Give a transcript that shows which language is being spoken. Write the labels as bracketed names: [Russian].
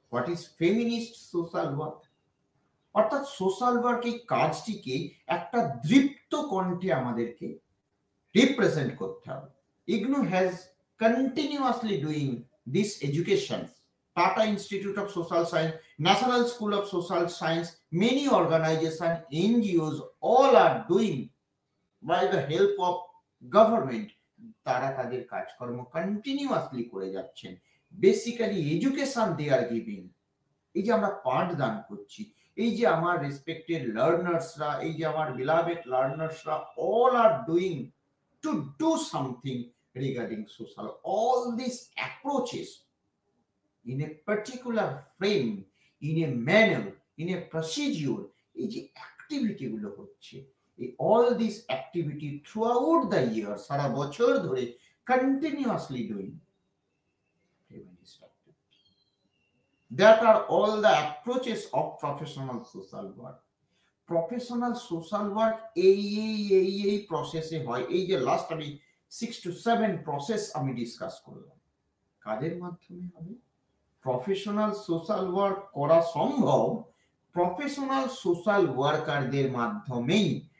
[English] What is feminist social work? [Bangla] অর্থাৎ social work এই কাজটিকে একটা দৃপ্ত কণ্ঠে আমাদেরকে রিপ্রেজেন্ট করতে হবে। [English] IGNOU has continuously doing this education. Tata Institute of Social Science, National School of Social Science, many organizations, NGOs, all are doing by the help of government. [Bangla] তারা তাদের কাজকর্ম কন্টিনিউয়াসলি করে যাচ্ছেন। [English] Basically education they are giving. [Bangla] এই যে আমরা পাঠদান করছি, এই যে আমার রেসপেক্টেড লার্নার্সরা, এই যে আমার beloved লার্নার্সরা, [English] All are doing to do something regarding social. All this approaches in a particular frame, in a manner, in a procedure, [Bangla] এই যে অ্যাক্টিভিটি গুলো হচ্ছে, [English] all this activity throughout the year, [Bangla] সারা বছর ধরে [English] continuously doing feminist activity. That are all the approaches of professional social work. [Bangla] Professional social work এই প্রসেসে হয়। এই যে লাস্ট আমি 6 to 7 প্রসেস আমি ডিসকাস করলাম, কাদের মাধ্যমে হবে? প্রফেশনাল সোশ্যাল ওয়ার্ক করা সম্ভব প্রফেশনাল সোশ্যাল ওয়ার্কারদের মাধ্যমেই।